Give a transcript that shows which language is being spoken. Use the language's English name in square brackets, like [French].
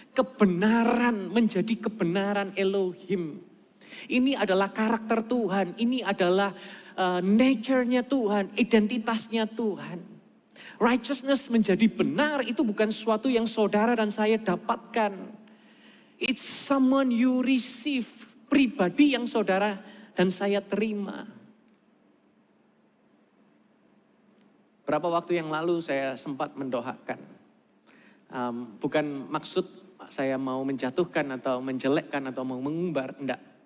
[Indonesian] Kebenaran, menjadi kebenaran Elohim. Ini adalah karakter Tuhan. Ini adalah nature-nya Tuhan, identitasnya Tuhan. Righteousness menjadi benar itu bukan sesuatu yang saudara dan saya dapatkan. [English] It's someone you receive. [Indonesian] Pribadi yang saudara dan saya terima. Berapa waktu yang lalu saya sempat mendoakan. Bukan maksud saya mau menjatuhkan atau menjelekkan atau mau mengumbar. Enggak.